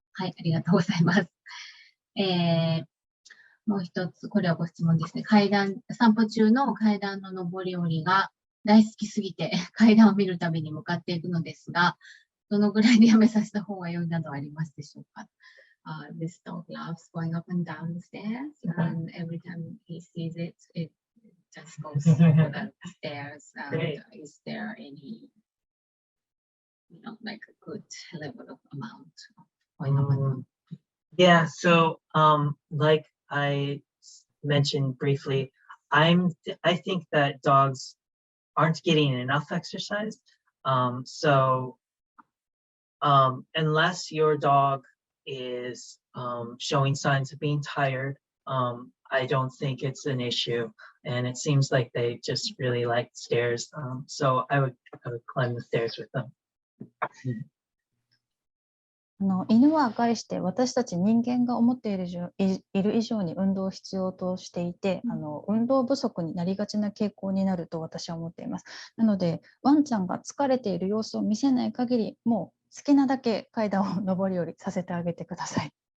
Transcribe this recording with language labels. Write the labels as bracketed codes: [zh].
[ja] はい、ありがとうございます。もう一つ、これはご質問ですね。散歩中の階段の上り下りが大好きすぎて階段を見るたびに向かっていくのですが、どのぐらいでやめさせた方が良いなどありますでしょうか。 [en] This dog loves going up and down the stairs, and every time he sees it, it just goes over the stairs. And is there any, like a good level of amount of going up and down? Yeah, so like I mentioned briefly, I think that dogs aren't getting enough exercise. So unless your dog is showing signs of being tired, I don't think it's an issue. And it seems like they just really like stairs. So I would climb the stairs with them. [ja] 犬は概して私たち人間が思っている以上に運動を必要としていて、運動不足になりがちな傾向になると私は思っています。なのでワンちゃんが疲れている様子を見せない限り、もう好きなだけ階段を上り下りさせてあげてください。